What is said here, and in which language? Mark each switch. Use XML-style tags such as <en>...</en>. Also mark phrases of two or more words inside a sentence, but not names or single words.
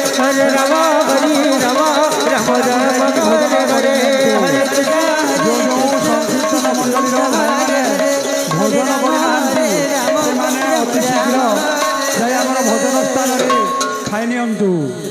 <sa>हरे राम हरे राम राम राम हरे हरे हरे कृष्ण</sa> <or>ଯେଉଁ ସଂକୀର୍ତ୍ତନ ମଣ୍ଡଳୀର ଭୋଜନ କରିନାହାନ୍ତି ସେମାନେ ଅତି ଶୀଘ୍ର ଯାଇ ଆମର ଭୋଜନ ସ୍ଥାନରେ ଖାଇ ନିଅନ୍ତୁ।</or>